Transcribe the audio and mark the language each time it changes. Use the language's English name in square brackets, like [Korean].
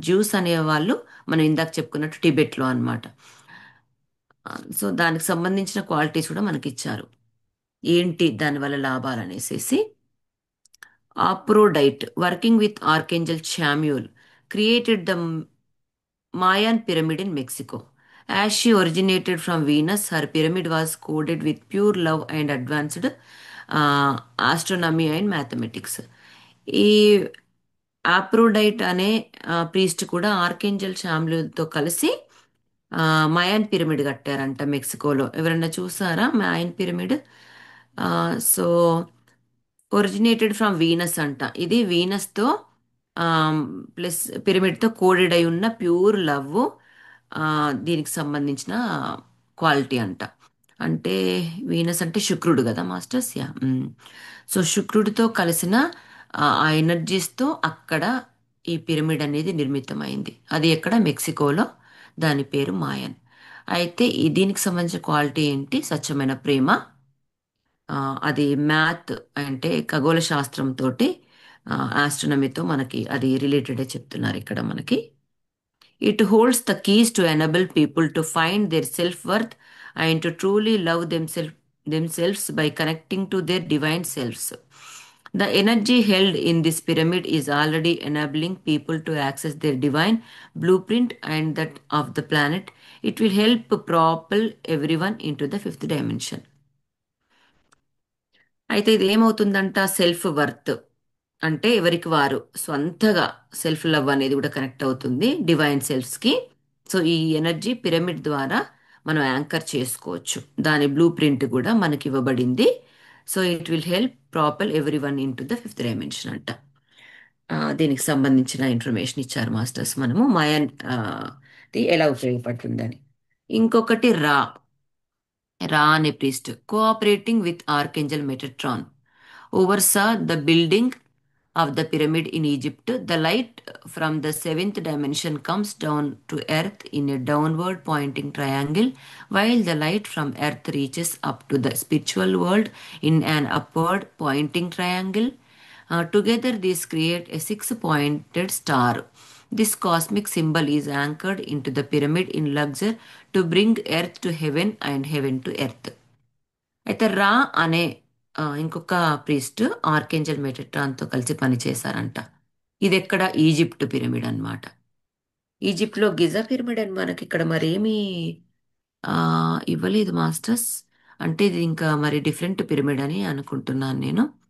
[Telugu] Juice అనే వాళ్ళు మనం ఇందాక చెప్పుకున్నట్టు టిబెట్లో అనమాట. సో దానికి సంబంధించిన క్వాలిటీస్ కూడా మనకి ఇచ్చారు, ఏంటి దానివల్ల లాభాలు అనేసి. [English] Aphrodite, working with archangel Chamuel, created the Mayan pyramid in Mexico. As she originated from Venus, her pyramid was coded with pure love and advanced astronomy and mathematics. [Telugu] ఈ ఆప్రోడైట్ అనే ప్రీస్ట్ కూడా ఆర్కేంజల్ షామ్లూతో కలిసి మయాన్ పిరమిడ్ కట్టారంట మెక్సికోలో. ఎవరన్నా చూసారా Mayan pyramid? So [English] originated from Venus [Telugu] అంట. ఇది వీనస్తో plus పిరమిడ్తో coded అయి ఉన్న ప్యూర్ లవ్ దీనికి సంబంధించిన క్వాలిటీ అంట. అంటే వీనస్ అంటే శుక్రుడు కదా మాస్టర్స్, యా. సో శుక్రుడితో కలిసిన ఆ ఎనర్జీస్తో అక్కడ ఈ పిరమిడ్ అనేది నిర్మితమైంది. అది ఎక్కడ? మెక్సికోలో. దాని పేరు మాయన్. అయితే దీనికి సంబంధించిన క్వాలిటీ ఏంటి? స్వచ్ఛమైన ప్రేమ. ఆ, అది మ్యాథ్ అంటే ఖగోళ శాస్త్రంతో, ఆస్ట్రనమీతో మనకి అది రిలేటెడ్ చెప్తున్నారు ఇక్కడ మనకి. [English] It holds the keys to enable people to find their self worth and to truly love themselves by connecting to their divine selves. The energy held in this pyramid is already enabling people to access their divine blueprint and that of the planet. It will help propel everyone into the fifth dimension. [Telugu] అయితే ఇది ఏమవుతుందంట? Self worth అంటే ఎవరికి వారు స్వంతగా self love అనేది కూడా connect అవుతుంది divine సెల్ఫ్స్కి. So ఈ energy pyramid ద్వారా మనం యాంకర్ చేసుకోవచ్చు. దాని బ్లూ ప్రింట్ కూడా మనకి ఇవ్వబడింది. [English] So it will help propel everyone into the fifth dimension అంట. [Telugu] దీనికి సంబంధించిన ఇన్ఫర్మేషన్ ఇచ్చారు మాస్టర్స్ మనము మాయన్ ది ఎలా ఉపయోగపడుతుందని. ఇంకొకటి [English] Ra అనే priest cooperating with archangel Metatron oversaw the building of the pyramid in Egypt. The light from the seventh dimension comes down to earth in a downward pointing triangle, while the light from earth reaches up to the spiritual world in an upward pointing triangle. Together, these create a six-pointed star. This cosmic symbol is anchored into the pyramid in Luxor to bring earth to heaven and heaven to earth. [Telugu] అయితే రా అనే ఇంకొక priest archangel మెటట్రాన్తో కలిసి పనిచేశారంట. ఇది ఎక్కడ? Egypt pyramid అన్నమాట. ఈజిప్ట్లో Giza pyramid అని మనకి ఇక్కడ మరేమీ ఆ, ఇవ్వలేదు మాస్టర్స్. అంటే ఇది ఇంకా మరి డిఫరెంట్ పిరమిడ్ అని అనుకుంటున్నాను నేను.